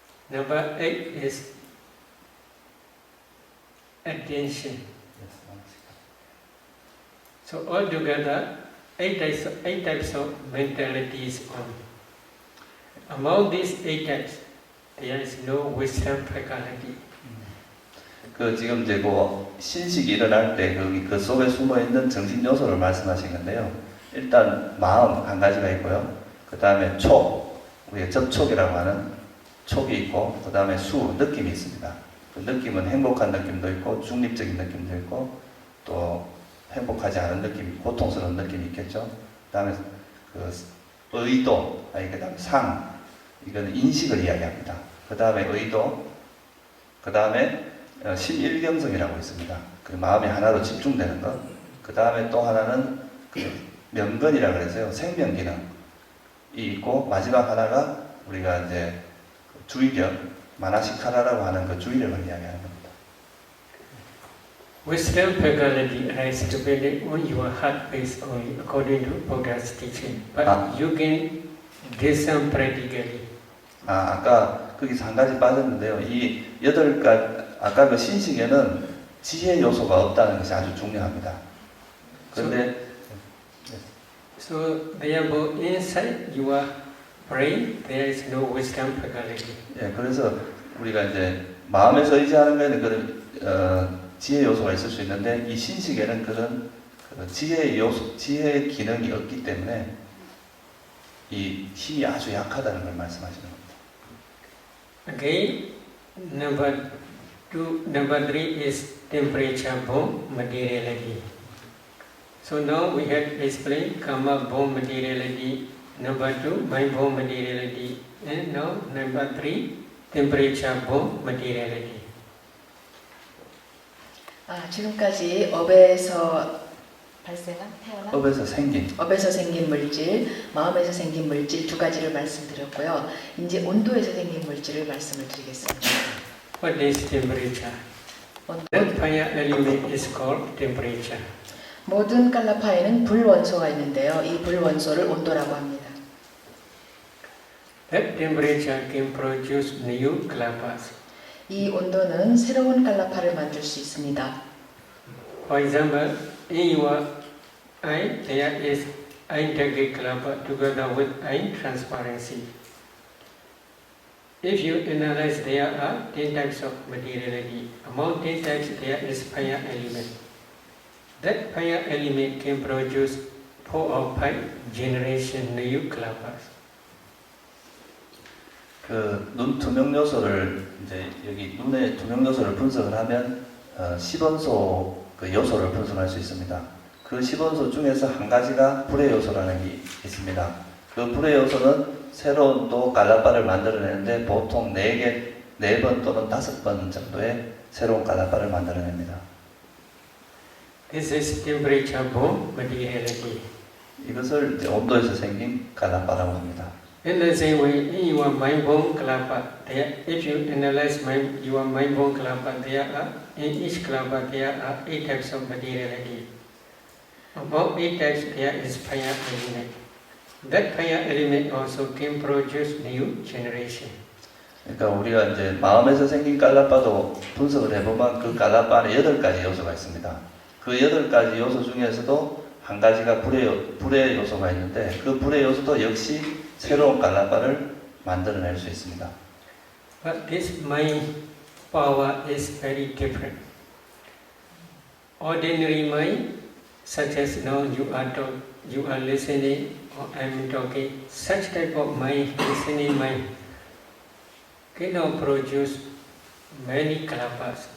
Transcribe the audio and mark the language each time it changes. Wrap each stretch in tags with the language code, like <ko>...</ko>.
<en>Number eight is attention. So altogether, eight types of mentalities on. Among these 8 types, there is no wisdom faculty.</en> <ko>그 지금 이제 그 신식이 일어날 때 거기 그 속에 숨어 있는 정신 요소를 말씀하신 건데요. 일단 마음 한 가지가 있고요. 그 다음에 촉, 우리가 접촉이라고 하는 촉이 있고, 그 다음에 수, 느낌이 있습니다. 그 느낌은 행복한 느낌도 있고, 중립적인 느낌도 있고, 또 행복하지 않은 느낌, 고통스러운 느낌이 있겠죠. 그 다음에 그 의도, 그 다음에 상, 이거는 인식을 이야기합니다. 그 다음에 의도, 그 다음에 심일경성이라고 있습니다. 그 마음이 하나로 집중되는 것. 그 다음에 또 하나는 그 명근이라고 그래서요. 생명기능이 있고, 마지막 하나가 우리가 이제 주의력, 마나시카라라고 하는 그 주의력을 이야기하는 겁니다.</ko> <en>Wisdom faculty arises depending on your heart based only according to Buddha's teaching. But you can discern practically.</en> <ko>아까 거기서 한 가지 빠졌는데요. 이 8가지, 아까 그 신식에는 지혜 요소가 없다는 것이 아주 중요합니다. 그런데</ko> <en>So therefore inside your brain there is no wisdom faculty.</en> <ko>예, 그래서 우리가 이제 마음에서 의지하는 거에는 그런 지혜 요소가 있을 수 있는데 이 신식에는 그런 지혜 요소, 지혜 기능이 없기 때문에 이 힘이 아주 약하다는 걸 말씀하시는 겁니다.</ko> <en>Again, number 3 is temperature born materiality. So now we have explained karma born materiality. Number 2, mind born materiality. And now number 3, temperature born materiality.</en> <ko>지금까지 업에서 발생한 태어난 업에서 생긴 물질, 마음에서 생긴 물질 2가지를 말씀드렸고요. 이제 온도에서 생긴 물질을 말씀을 드리겠습니다.</ko> <en>What is temperature? That fire element is called temperature.</en> <ko>모든 깔라파에는 불원소가 있는데요. 이 불원소를 온도라고 합니다.</ko> <en>That temperature can produce new kalpas.</en> <ko>이 온도는 새로운 깔라파를 만들 수 있습니다.</ko> <en>For example, in your eye there is integrate kalapa together with eye transparency. If you analyze, there are 10 types of materiality. Among 10 types there is fire element. That fire element can produce 4 or 5 generation new kalapas.</en> <ko>그 눈 투명 요소를 이제 여기 눈의 투명 요소를 분석을 하면 10원소 그 요소를 분석할 수 있습니다. 그 10원소 중에서 한 가지가 불의 요소라는 게 있습니다. 그 불의 요소는 새로운 또 깔라바를 만들어내는데 보통 4번 또는 5번 정도의 새로운 깔라바를 만들어냅니다.</ko> <en>This is temperature born materiality.</en> <ko>이것을 이제 온도에서 생긴 깔라바라고 합니다.</ko> <en>In the same way, in your mind-born kalapa, if you analyze your mind-born kalapa, in each kalapa there are 8 types of materiality. Among 8 types there is fire element. That fire element also can produce new generation.</en> <ko>그러니까 우리가 이제 마음에서 생긴 깔라바도 분석을 해보면 그 깔라바 안에 8가지 요소가 있습니다. 그 8가지 요소 중에서도 한 가지가 불의 요소가 있는데 그 불의 요소도 역시 새로운 갈라파를 만들어낼 수 있습니다.</ko> <en>But this mind power is very different. Ordinary mind, such as now you are listening or I am talking, such type of mind, listening mind, cannot produce many kalapas.</en>